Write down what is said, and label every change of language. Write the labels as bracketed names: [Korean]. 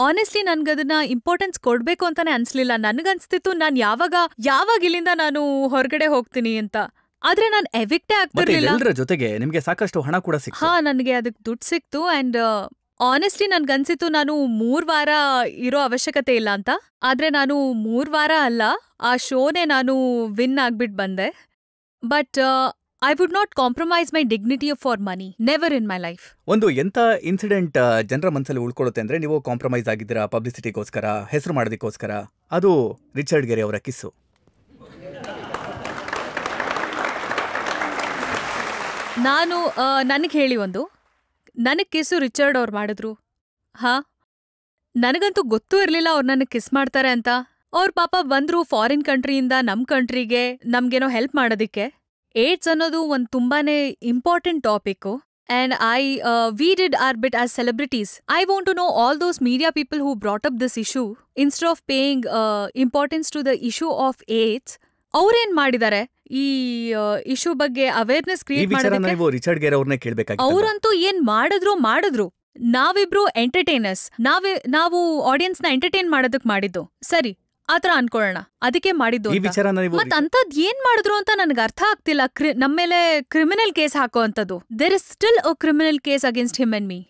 [Kannada] Honestly ನನ್ಗದನ್ನ importance ಕೊಡ್ಬೇಕು ಅಂತಾನೆ ಅನ್ಸ್ಲಿಲ್ಲ. ನನ್ಗನ್ಸ್ತಿತ್ತು ನಾನ್ ಯಾವಾಗ ಇಲ್ಲಿಂದ ನಾನು ಹೊರಗಡೆ ಹೋಗ್ತೀನಿ ಅಂತ. ಆದ್ರೆ ನಾನ್ ಎವಿಕ್ಟೇ ಆಗ್ತಿರ್ಲಿಲ್ಲ. ಎಲ್ಲರ ಜೊತೆಗೆ ನಿಮ್ಗೆ ಸಾಕಷ್ಟು ಹಣ ಕೂಡ ಸಿಕ್ತು. ನನ್ಗೆ ಅದಕ್ ದುಡ್ಡು ಸಿಕ್ತು. ಅಂಡ್ ಆನೆಸ್ಟ್ಲಿ ನನ್ಗನ್ಸಿತ್ತು ನಾನು 3 ವಾರ ಇರೋ ಅವಶ್ಯಕತೆ ಇಲ್ಲ ಅಂತ. ಆದ್ರೆ ನಾನು 3 ವಾರ ಅಲ್ಲ, ಆ ಶೋನೇ ನಾನು ವಿನ್ ಆಗ್ಬಿಟ್ ಬಂದೆ. [English] But I would not compromise my dignity for money. Never in my life. [Kannada] ಒಂದು ಎಂತ ಇನ್ಸಿಡೆಂಟ್ ಜನರ ಮನಸ್ಸಲ್ಲಿ ಉಳ್ಕೊಳ್ಳುತ್ತೆ ಅಂದ್ರೆ, ನೀವು ಕಾಂಪ್ರಮೈಸ್ ಆಗಿದ್ದೀರಾ ಪಬ್ಲಿಸಿಟಿಗೋಸ್ಕರ, ಹೆಸರು ಮಾಡೋದಕ್ಕೋಸ್ಕರ. ಅದು ರಿಚರ್ಡ್ ಗೆರೆ ಅವರ ಕಿಸ್ಸು. ನಾನು ನನಗೆ ಹೇಳಿ ನನಗೆ ಕಿಸ್ಸು ರಿಚರ್ಡ್ ಅವ್ರು ಮಾಡಿದ್ರು. ನನಗಂತೂ ಗೊತ್ತೂ ಇರಲಿಲ್ಲ ಅವ್ರು ನನಗೆ ಕಿಸ್ ಮಾಡ್ತಾರೆ ಅಂತ. ಅವ್ರ ಪಾಪ ಬಂದ್ರು ಫಾರಿನ್ ಕಂಟ್ರಿಯಿಂದ ನಮ್ ಕಂಟ್ರಿಗೆ ನಮ್ಗೇನೋ ಹೆಲ್ಪ್ ಮಾಡೋದಿಕ್ಕೆ. ಏಡ್ಸ್ ಅನ್ನೋದು ಒಂದು ತುಂಬಾನೇ important topic. [English] And we did our bit as celebrities. I want to know all those media people who brought up this issue. Instead of paying importance to the issue of AIDS, [Kannada] ಅವ್ರೇನ್ ಮಾಡಿದ್ದಾರೆ ಈ issue ಬಗ್ಗೆ awareness create ಮಾಡೋದಕ್ಕೆ. ಅವ್ರಂತೂ ಏನ್ ಮಾಡಿದ್ರು. ನಾವಿಬ್ರು entertainers, ನಾವು audience ನ ಎಂಟರ್ಟೈನ್ ಮಾಡೋದಕ್ ಮಾಡಿದ್ದು ಸರಿ, ಆತರ ಅನ್ಕೊಳ್ಳೋಣ, ಅದಕ್ಕೆ ಮಾಡಿದ್ದು. ಮತ್ ಅಂತದ್ ಏನ್ ಮಾಡಿದ್ರು ಅಂತ ನನ್ಗೆ ಅರ್ಥ ಆಗ್ತಿಲ್ಲ. ನಮ್ಮೇಲೆ ಕ್ರಿಮಿನಲ್ ಕೇಸ್ ಹಾಕೋ ಅಂತದ್ದು. [English] There is still a criminal case against him and me.